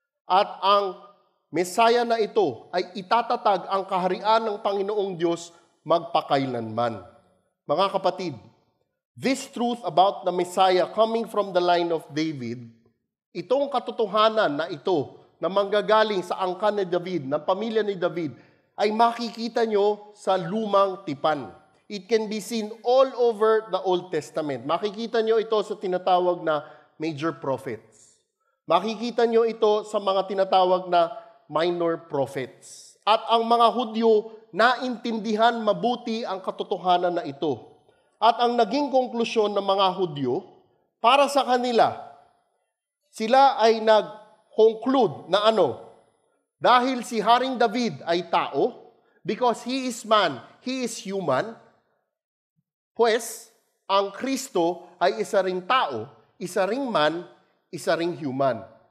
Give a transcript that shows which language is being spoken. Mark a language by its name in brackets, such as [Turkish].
[Filipino] At ang Mesaya na ito ay itatatag ang kaharian ng Panginoong Diyos magpakailanman. Mga kapatid, [English] this truth about the Messiah coming from the line of David, [Filipino] itong katotohanan na ito na manggagaling sa angkan ni David, ng pamilya ni David, ay makikita nyo sa lumang tipan. [English] It can be seen all over the Old Testament. [Filipino] Makikita nyo ito sa tinatawag na major prophets. Makikita nyo ito sa mga tinatawag na minor prophets. At ang mga Hudyo naintindihan mabuti ang katotohanan na ito. At ang naging konklusyon ng mga Hudyo, para sa kanila, sila ay nag-conclude na dahil si Haring David ay tao, [English] because he is man, he is human, [Filipino] pues, ang Kristo ay isa ring tao, isa ring man, isa ring human.